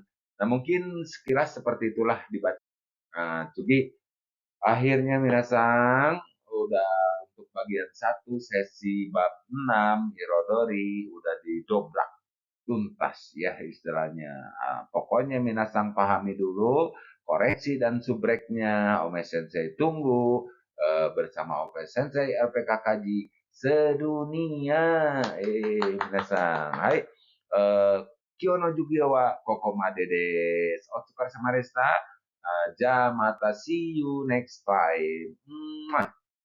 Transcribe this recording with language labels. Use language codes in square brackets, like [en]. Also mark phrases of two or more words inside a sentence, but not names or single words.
[id] Nah, mungkin sekilas seperti itulah dibaca. Nah, Cugi, akhirnya Minasan, udah untuk bagian satu sesi bab 6 Hirodori, udah didobrak tuntas ya istilahnya. Pokoknya Minasan pahami dulu, koreksi dan subreknya Ome Sensei tunggu bersama Ome Sensei LPK Kaji sedunia. Minasan. [ja] はい、えー、今日の授業はここまでです. お疲れ様でした. Ja, mata, [en] see you next time. Mwah.